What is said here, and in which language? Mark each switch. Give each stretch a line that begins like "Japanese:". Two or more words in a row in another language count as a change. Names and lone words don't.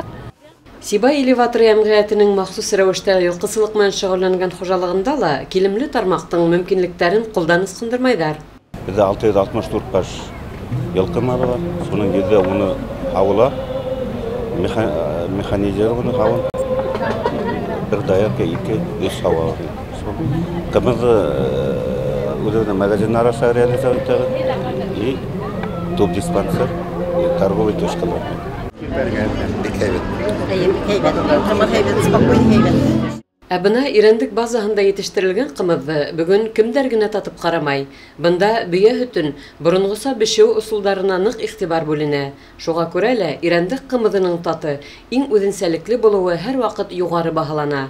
Bashkir: Сибай элеваторы йәмғиәтенең махсус рәүештә йылҡысылыҡ менән шөғөлләнгән хужалығында ла килемле тармаҡтың мөмкинлектәрен ҡулдан ысҡындырмайҙар. Беҙҙә 664 баш йылҡыма бар. Шуның 110-ы һауыла, механизированный һауын, бер даярка 2-3 һауа. Ҡымыҙы үҙебеҙҙең магазин араша
Russian: реализовать и топ-диспансер, торговый
Bashkir: точкалар. Ә бына Ирәндек базаһында етештерелгән ҡымыҙҙы бөгөн кемдәр генә татып ҡарамай. Бында бейә һөтөн боронғоса бешеү ысулдарына ныҡ иғтибар бүленә. Шуға күрә лә Ирәндек ҡымыҙының таты иң үҙенсәлекле булыуы һәр ваҡыт юғары баһалана.